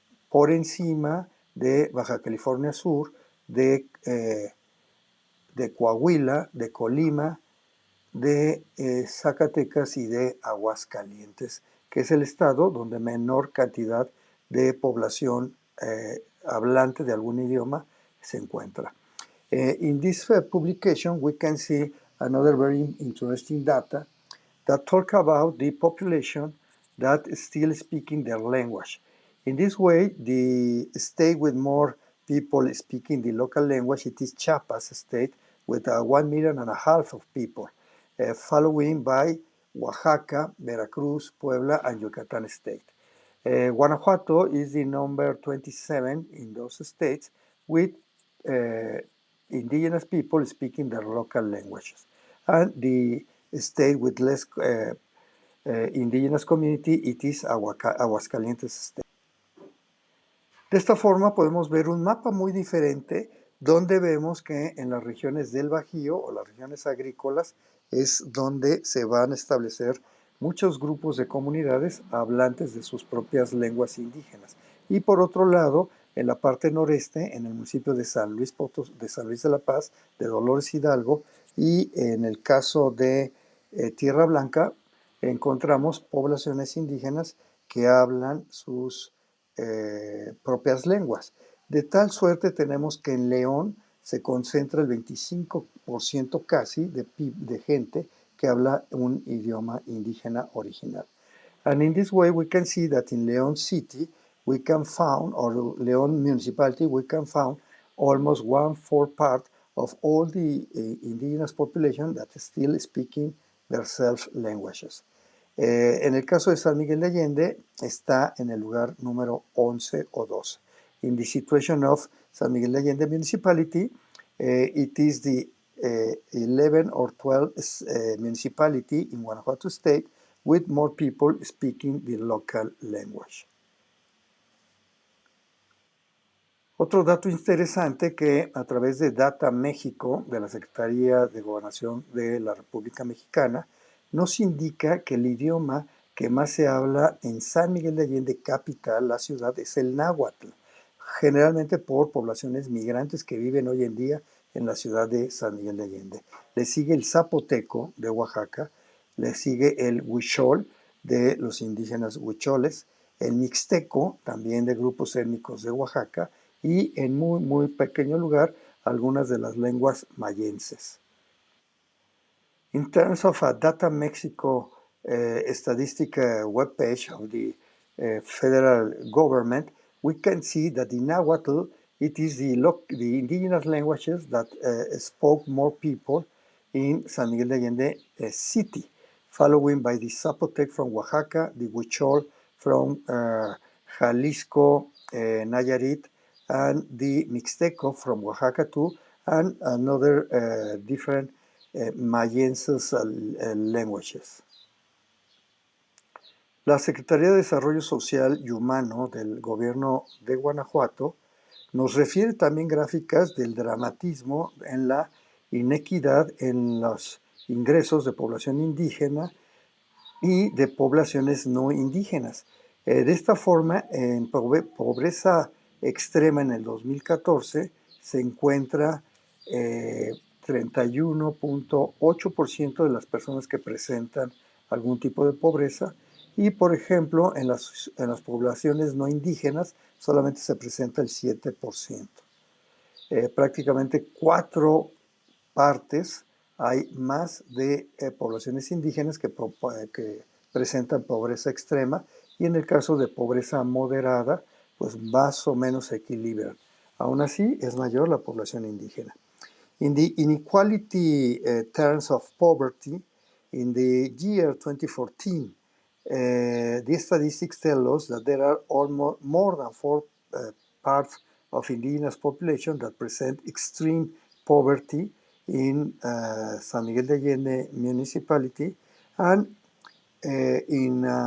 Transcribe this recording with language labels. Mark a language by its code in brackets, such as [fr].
[es] por encima de Baja California Sur, de Coahuila, de Colima, de Zacatecas y de Aguascalientes, que es el estado donde menor cantidad de población hablante de algún idioma se encuentra. [en] In this publication, we can see another very interesting data that talk about the population that is still speaking their language. In this way, the state with more people speaking the local language, it is Chiapas state with 1.5 million of people, following by Oaxaca, Veracruz, Puebla, and Yucatan state. Guanajuato is the number 27 in those states with indigenous people speaking their local languages. And the state with less indigenous community, it is Aguascalientes state. [es] De esta forma podemos ver un mapa muy diferente donde vemos que en las regiones del Bajío o las regiones agrícolas es donde se van a establecer muchos grupos de comunidades hablantes de sus propias lenguas indígenas. Y por otro lado, en la parte noreste, en el municipio de San Luis de la Paz, de Dolores Hidalgo, y en el caso de Tierra Blanca, encontramos poblaciones indígenas que hablan sus propias lenguas. De tal suerte tenemos que en León se concentra el 25% casi de gente que habla un idioma indígena original. [en] And in this way we can see that in León City we can found, or Leon municipality, we can found almost 1/4 part of all the indigenous population that is still speaking their self-languages. [es] En el caso de San Miguel de Allende, está en el lugar número 11 o 12. [en] In the situation of San Miguel de Allende municipality, it is the 11 or 12 municipality in Guanajuato state with more people speaking the local language. [es] Otro dato interesante que a través de Data México, de la Secretaría de Gobernación de la República Mexicana, nos indica que el idioma que más se habla en San Miguel de Allende, capital, la ciudad, es el náhuatl, generalmente por poblaciones migrantes que viven hoy en día en la ciudad de San Miguel de Allende. Le sigue el zapoteco de Oaxaca, le sigue el huichol de los indígenas huicholes, el mixteco, también de grupos étnicos de Oaxaca, y en muy pequeño lugar algunas de las lenguas mayenses. [en] In terms of a Data Mexico statistic webpage of the federal government, we can see that the Nahuatl, it is the indigenous languages that spoke more people in San Miguel de Allende city, following by the Zapotec from Oaxaca, the Huichol from Jalisco, Nayarit, and the Mixteco from Oaxaca too, and another different mayenses languages. [es] La Secretaría de Desarrollo Social y Humano del Gobierno de Guanajuato nos refiere también gráficas del dramatismo en la inequidad en los ingresos de población indígena y de poblaciones no indígenas. De esta forma, en pobreza extrema en el 2014 se encuentra 31.8% de las personas que presentan algún tipo de pobreza y, por ejemplo, en las poblaciones no indígenas solamente se presenta el 7%. Prácticamente 4 partes hay más de poblaciones indígenas que presentan pobreza extrema y en el caso de pobreza moderada, pues más o menos se equilibran. Aún así, es mayor la población indígena. [en] In the inequality terms of poverty, in the year 2014, the statistics tell us that there are almost more than 4 parts of indigenous population that present extreme poverty in San Miguel de Allende municipality, and in